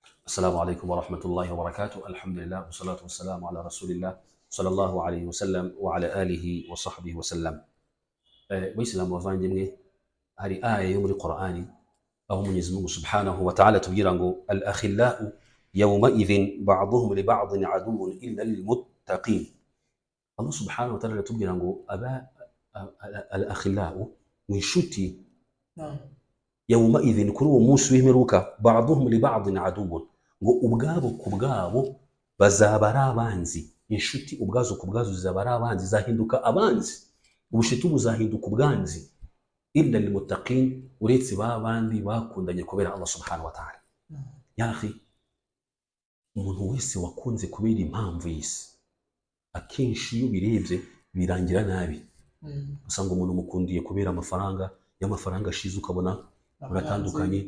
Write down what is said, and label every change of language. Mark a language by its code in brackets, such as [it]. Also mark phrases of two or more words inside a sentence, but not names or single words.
[ar] السلام عليكم ورحمة الله وبركاته. الحمد لله والصلاة والسلام على رسول الله صلى الله عليه وسلم وعلى آله وصحبه وسلم. [rw] Waislamu wavandimwe, hari aya yo muri Qur'ani aho Mwenyezi Mungu [ar] سبحانه وتعالى [rw] tubwira ngo [ar] الأخلاء يومئذ بعضهم لبعض عدو إلا المتقين. [rw] Allah [ar] سبحانه وتعالى [rw] tubwira ngo al-akhillau inshuti [ar] يومئذ [rw] kuri uwo munsi w'imperuka [ar] بعضهم لبعض عدو, [rw] ngo ubwabo ku bwabo bazaba ari abanzi. Inshuti ubwazo ku bwazo zizaba ari abanzi, zahinduka abanzi, ubushitu buzahinduka ubwanzi. [ar] إلا المتقين, [rw] uretse babandi bakundanye kubera Allah [ar] سبحانه وتعالى. يا أخي, [rw] umuntu wese wakunze kubera impamvu y'isi akenshi iyo birebye birangira nabi. Usanga umuntu mukundiye kubera amafaranga ashize ukabona muratandukanye.